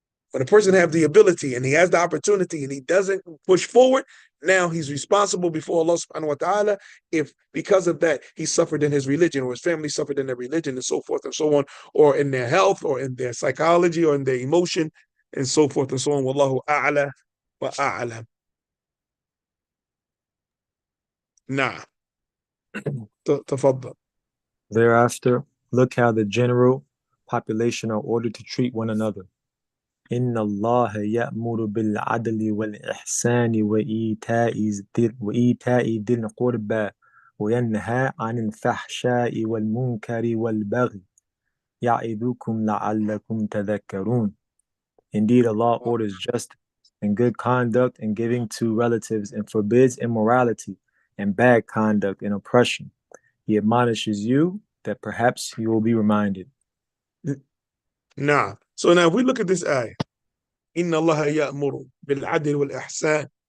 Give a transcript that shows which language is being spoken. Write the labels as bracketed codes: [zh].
[en] When a person has the ability and he has the opportunity and he doesn't push forward, now he's responsible before Allah subhanahu wa ta'ala if because of that he suffered in his religion or his family suffered in their religion and so forth and so on, or in their health or in their psychology or in their emotion and so forth and so on. [ar] Wallahu a'la wa a'lam. Nah. Tafaddal. [en] Thereafter, look how the general population are ordered to treat one another. [ar] إن الله يأمر بالعدل والإحسان وإيتاء ذي القربى وينهى عن الفحشاء والمنكر والبغي يعظكم لعلكم تذكرون. [en] Indeed, Allah orders justice and good conduct and giving to relatives and forbids immorality and bad conduct and oppression. He admonishes you that perhaps you will be reminded. Nah. So now if we look at this ayah, [ar] Inna Allah ya'muru bil adl wal ihsan.